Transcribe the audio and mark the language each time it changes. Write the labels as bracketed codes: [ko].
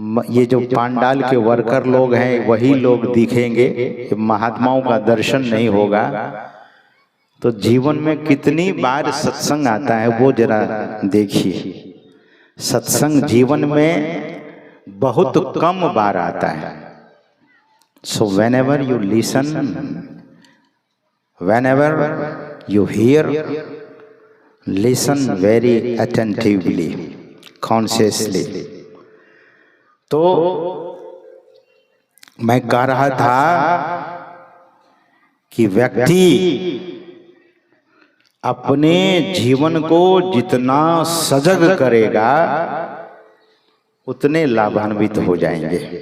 [hi] ये जो पांडाल के वर्कर लोग हैं वही लोग दिखेंगे, महात्माओं का दर्शन नहीं होगा। तो जीवन में कितनी बार सत्संग आता है वो जरा देखिए। सत्संग जीवन में बहुत कम बार आता है। [en] So whenever you listen, whenever you hear, listen very attentively, consciously। [hi] तो मैं कह रहा था कि व्यक्ति अपने जीवन को जितना सजग करेगा उतने लाभान्वित हो जाएंगे।